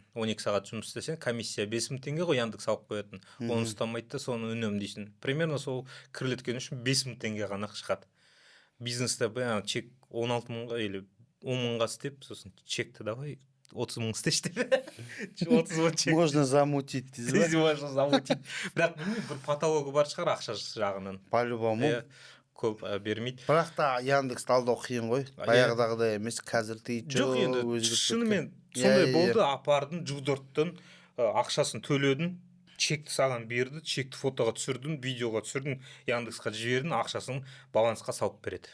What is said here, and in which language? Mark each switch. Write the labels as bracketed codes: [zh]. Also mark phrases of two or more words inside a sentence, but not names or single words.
[kk] 12 сағат жұмыс істесең, комиссия 5000 теңге ғой, Яндекс алып қоятын. Оны ұстамайды да, соны үнемдейсің. Примерно сол кірілеткен үшін 5000 теңге ғана шығады. Бизнесте чек 16 мыңға или 10 мыңға істеп, сосын чекті давай 30 мың істешті. 30 мың чек. [ru] Можно замутить. Можно замутить. [kk] Бірақ білмеймін, бір патологы бар шығар ақша жағынан. [ru] По-любому. [kk] Көп бермейді. Бірақ та Яндекс талдау қиын ғой. Баяғыдағыдай емес, қазір жоқ, енді шынымен сондай болды, апардың, жудырттың, ақшасын төледің, чекті саған берді, чекті фотоға түсірдің, видеоға түсірдің, Яндексқа жібердің, ақшасын балансқа салып береді.